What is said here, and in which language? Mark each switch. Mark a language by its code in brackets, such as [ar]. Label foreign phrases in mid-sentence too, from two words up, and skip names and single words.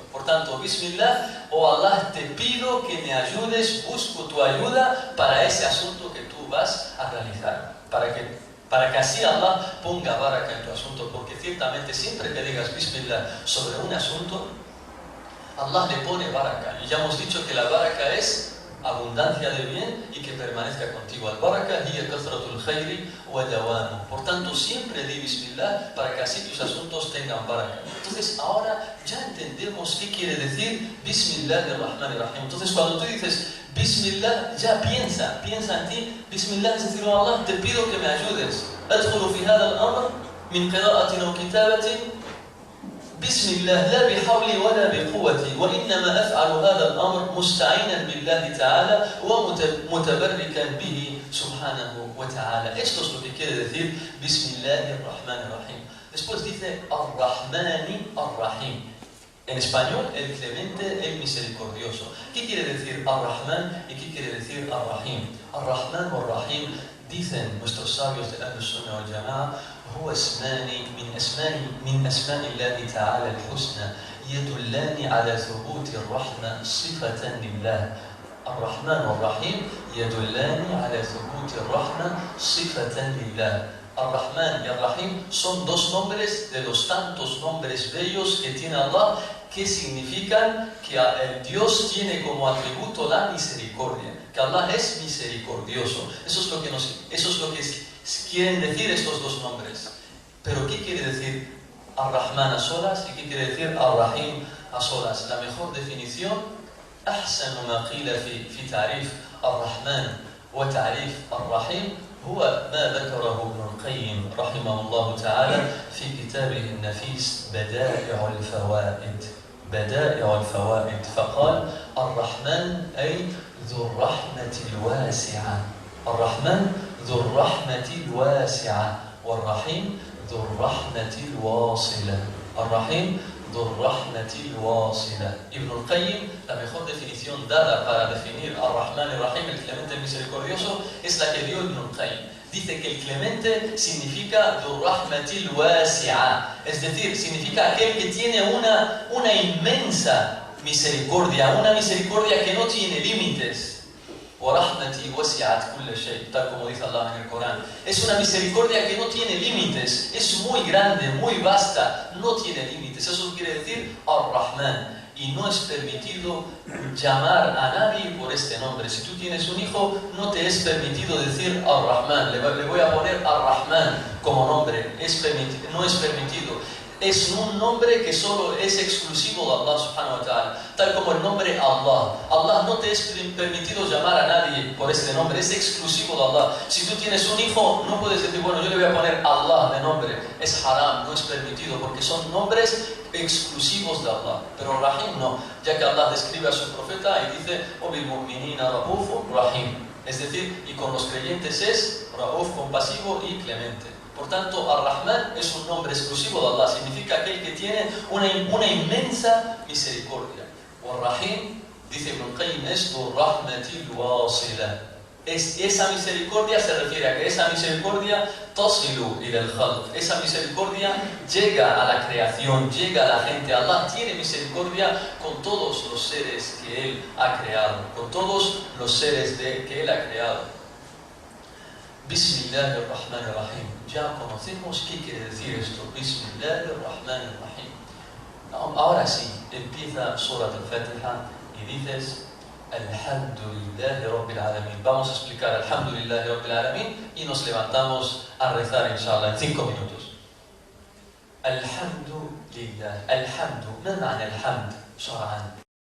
[es] Por tanto, Bismillah, oh Allah, te pido que me ayudes, busco tu ayuda para ese asunto que tú vas a realizar. Para que para que así Allah ponga baraka en tu asunto, porque ciertamente siempre que digas Bismillah sobre un asunto, Allah le pone baraka. Y ya hemos dicho que la baraka es abundancia de bien y que permanezca contigo. [ar] البركة هي كثرة الخير ودوامه. [es] Por tanto, siempre di Bismillah para que así tus asuntos tengan baraka. Entonces, ahora ya entendemos qué quiere decir Bismillahirrahmanirrahim. Entonces, cuando tú dices Bismillah, ya piensa en ti. Bismillah es decir, oh Allah, te pido que me ayudes. [ar] أدخل في هذا الأمر من قراءة أو كتابة بسم الله لا بحولي ولا بقوتي وإنما أفعل هذا الأمر مستعينا بالله تعالى ومتبركا به سبحانه وتعالى. [es] Esto es lo que quiere decir [ar] بسم الله الرحمن الرحيم. [es] Después dice [ar] الرحمن الرحيم. [es] En español, el clemente, el misericordioso. ¿Qué quiere decir Ar-Rahman y qué quiere decir Ar-Rahim? Ar-Rahman o Ar-Rahim, dicen nuestros sabios de [ar] Ahl Sunnah wal Jama'a, هو اسمان من أسماء الله تعالى الحسنى يدلان على ثبوت الرحمة صفة لله. الرحمن والرحيم يدلان على ثبوت الرحمة صفة لله. [es] Ar-Rahman y Ar-Rahim son dos nombres de los tantos nombres bellos que tiene Allah, que significan que el Dios tiene como atributo la misericordia, que Allah es misericordioso. Eso es lo que quieren decir estos dos nombres. Pero ¿qué quiere decir Ar-Rahman a solas y qué quiere decir Ar-Rahim a solas? La mejor definición, [ar] أحسن ما قيل في تعريف الرحمن وتعريف الرحيم هو ما ذكره ابن القيم رحمه الله تعالى في كتابه النفيس بدائع الفوائد. بدائع الفوائد، فقال الرحمن أي ذو الرحمة الواسعة. الرحمن ذو الرحمة الواسعة والرحيم ذو الرحمة الواصلة. الرحيم ذو الرحمة الواصلة. [es] Ibn al-Qayyim, la mejor definición dada para definir al-Rahman y al-Rahim, el clemente y misericordioso, es la que dio Ibn al-Qayyim. Dice que el clemente significa [ar] ذو الرحمة الواسعة, [es] es decir, significa aquel que tiene una inmensa misericordia, una misericordia que no tiene límites. [ar] وَرَحْمَتِي وَسِعَتْ كُلَّ شَيْء, [es] tal como dice Allah en el Corán. Es una misericordia que no tiene límites, es muy grande, muy vasta, no tiene límites. Eso quiere decir Ar-Rahman. Y no es permitido llamar a nadie por este nombre. Si tú tienes un hijo, no te es permitido decir Ar-Rahman. Le voy a poner Ar-Rahman como nombre. No es permitido. Es un nombre que solo es exclusivo de Allah [ar] سبحانه وتعالى, [es] tal como el nombre Allah. Allah no te es permitido llamar a nadie por este nombre, es exclusivo de Allah. Si tú tienes un hijo, no puedes decir, bueno, yo le voy a poner Allah de nombre. Es haram, no es permitido, porque son nombres exclusivos de Allah. Pero Rahim no, ya que Allah describe a su profeta y dice, [ar] وَبِالْمُؤْمِنِينَ رَؤُوفٌ رَحِيمٌ. [es] Es decir, y con los creyentes es Rauf, compasivo y clemente. Por tanto, Ar-Rahman es un nombre exclusivo de Allah, significa aquel que tiene una inmensa misericordia. O Ar-Rahim, dice Ibn Qayyim, es [ar] ذو الرحمة الواصلة. [es] Esa misericordia se refiere a que esa misericordia [ar] تصل إلى الخلق. [es] Esa misericordia llega a la creación, llega a la gente. Allah tiene misericordia con todos los seres que Él ha creado, con todos los seres que Él ha creado. Bismillahirrahmanirrahim. Ya conocemos qué quiere decir esto. Bismillahirrahmanirrahim. Ahora sí, empieza Surat al-Fatiha y dices [ar] الحمد لله رب العالمين. [es] Vamos a explicar [ar] الحمد لله رب العالمين [es] y nos levantamos a rezar, inshallah, en 5 minutos. [ar] الحمد لله. الحمد. ¿Qué معنى الحمد شرعا؟